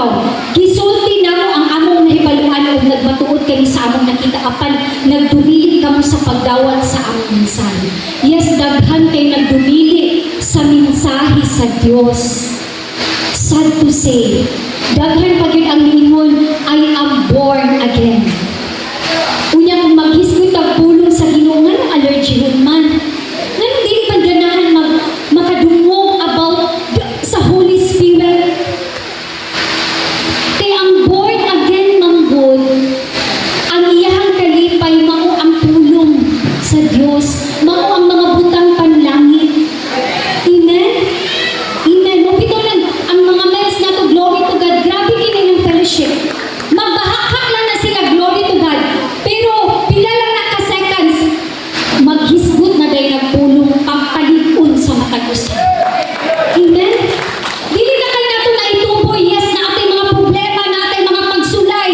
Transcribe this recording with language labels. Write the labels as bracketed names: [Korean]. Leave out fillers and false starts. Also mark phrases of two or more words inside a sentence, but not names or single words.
[Cebuano] Gisulti na mo ang among nahibaluan o nagmatuod kami sa among nakita apan nagdumili ka mo sa pagdawat sa among mensahe. Yes, daghan kay nagdumili sa mensahe sa Dios. [English] Sad to say, [Cebuano] daghan pa gyud ang ingon, [English] I am born again. [Cebuano] Unya kung maghisgot ang pulong sa Ginoo nga allergy man. Nganong dili man ganahan makadungog about sa Holy Spirit. Kaya ang born again manggod, ang iyahang kalipay mao ang pulong sa Dios, mao ang mga butang panlangit. Amen? Amen. Mupito lang, ang mga mens na to, [English] glory to God, [Cebuano] grabe kini ng fellowship. Magbahakak lang na sila, [English] glory to God. [Cebuano] Pero, pila lang na ka-seconds, maghisgot na dahil nagpulong pampalikon sa matag usa. Amen? Dili na kayo nato na ituboy, yes, na ating mga problema, na ating mga pagsulay.